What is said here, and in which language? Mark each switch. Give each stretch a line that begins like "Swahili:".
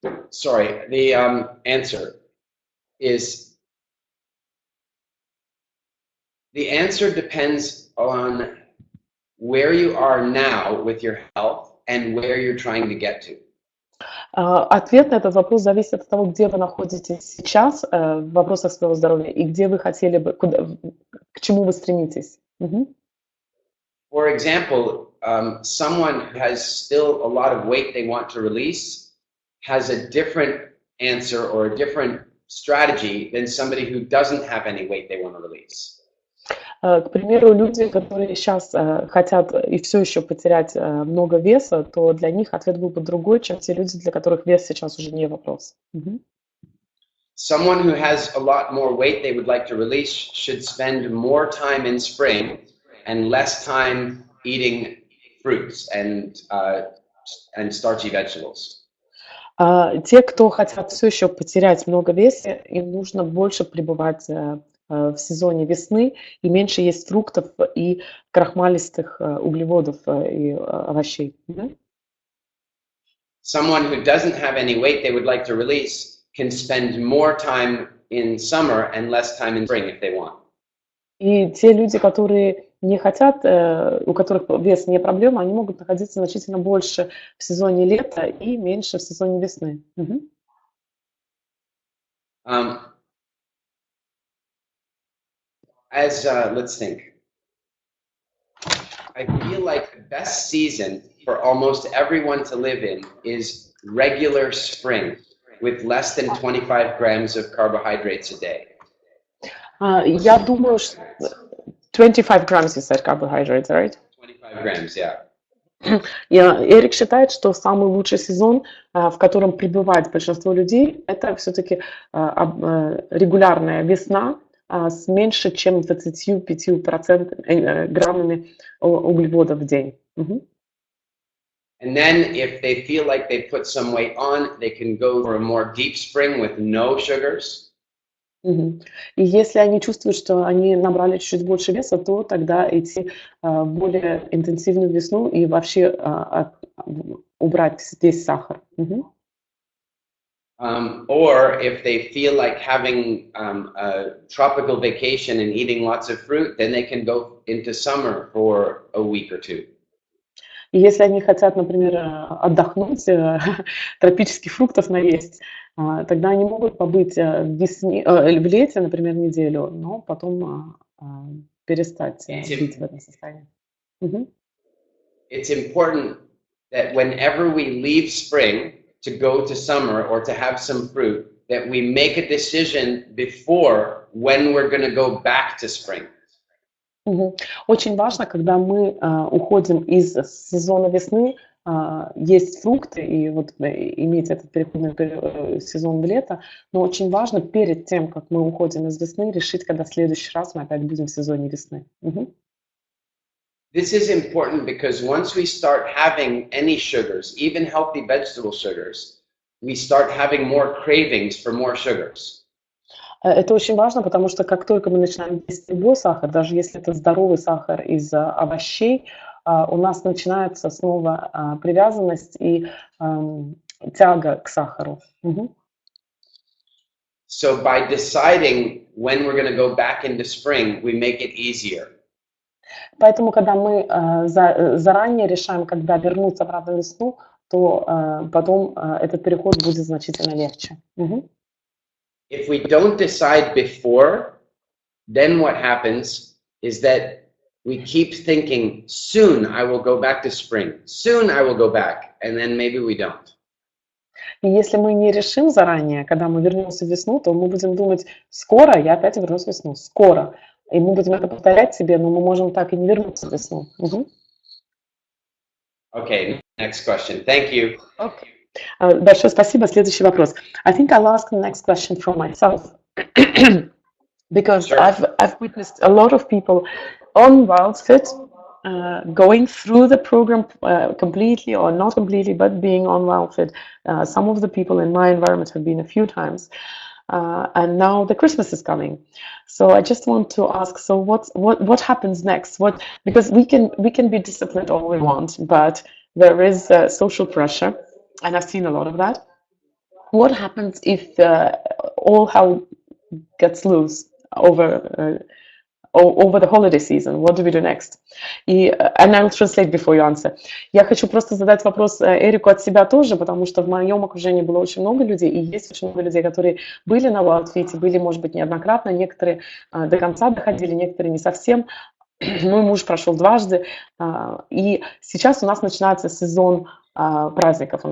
English: Sorry, the answer is, the answer depends on where you are now with your health and where you're trying to get to.
Russian: Ответ на этот вопрос зависит от того, где вы находитесь сейчас в вопросах своего здоровья и где вы хотели бы, к чему вы стремитесь.
English: For example, someone who has still a lot of weight they want to release has a different answer or a different strategy than somebody who doesn't have any weight they want to release.
Russian: К примеру, люди, которые сейчас хотят и все еще потерять много веса, то для них ответ был бы другой, чем те люди, для которых вес сейчас уже не вопрос.
English: Someone who has a lot more weight they would like to release should spend more time in spring and less time eating fruits and starchy vegetables.
Russian: Те, кто хотят все еще потерять много веса, им нужно больше пребывать в сезоне весны и меньше есть фруктов и крахмалистых углеводов и овощей.
English: Someone who doesn't have any weight they would like to release can spend more time in summer and less time in spring if they want.
Russian: И те люди, которые не хотят, у которых вес не проблема, они могут находиться значительно больше в сезоне лета и меньше в сезоне весны.
English: Let's think. I feel like the best season for almost everyone to live in is regular spring with less than 25 grams of carbohydrates a day.
Russian: Я думаю, что
English: 25 grams you said carbohydrates, right? 25 grams, yeah.
Russian: Эрик считает, что самый лучший сезон, в котором пребывает большинство людей, это все-таки регулярная весна с меньше, чем 25% граммами углеводов в день. Мгм.
English: And then if they feel like they put some weight on, they can go for a more deep spring with no sugars. Мгм.
Russian: И если они чувствуют, что они набрали чуть-чуть больше веса, то тогда идти в более интенсивную весну и вообще убрать весь сахар. Мгм.
English: Or if they feel like having a tropical vacation and eating lots of fruit, then they can go into summer for a week or two.
Russian: И если они хотят, например, отдохнуть, тропических фруктов наесть, тогда они могут побыть в лете, например, неделю, но потом перестать быть в этом состоянии. Мгм.
English: It's important that whenever we leave spring to go to summer or to have some fruit, that we make a decision before when we're going to go back to spring. Мгм.
Russian: Очень важно, когда мы уходим из сезона весны, есть фрукты и вот иметь этот переходный сезон в лето, но очень важно перед тем, как мы уходим из весны, решить, когда в следующий раз мы опять будем в сезоне весны. Мгм.
English: This is important because once we start having any sugars, even healthy vegetable sugars, we start having more cravings for more sugars.
Russian: Это очень важно, потому что как только мы начинаем есть любой сахар, даже если это здоровый сахар из овощей, у нас начинается снова привязанность и тяга к сахару. Мгм.
English: So by deciding when we're going to go back into spring, we make it easier.
Russian: Поэтому, когда мы заранее решаем, когда вернуться обратно в весну, то потом этот переход будет значительно легче. Мгм.
English: If we don't decide before, then what happens is that we keep thinking, soon I will go back to spring, soon I will go back, and then maybe we don't.
Russian: И если мы не решим заранее, когда мы вернемся в весну, то мы будем думать, скоро я опять вернусь в весну, скоро. И мы будем это повторять себе, но мы можем так и не вернуться в весну. Мгм.
English: Okay, next question. Thank you.
Russian: Окей. Большое спасибо. Следующий вопрос.
English: I think I'll ask the next question from myself. Because Sure. I've witnessed a lot of people on wildfit going through the program completely or not completely, but being on wildfit. Some of the people in my environment have been a few times, and now the Christmas is coming. So I just want to ask: so what happens next? Because we can be disciplined all we want, but there is social pressure, and I've seen a lot of that. What happens if all hell gets loose over the holiday season? What do we do next? And I'll translate before you answer.
Russian: Я хочу просто задать вопрос Эрику от себя тоже, потому что в моем окружении было очень много людей, и есть очень много людей, которые были на Wildfit, были, может быть, неоднократно, некоторые до конца доходили, некоторые не совсем. Мой муж прошел дважды, и сейчас у нас начинается сезон праздников.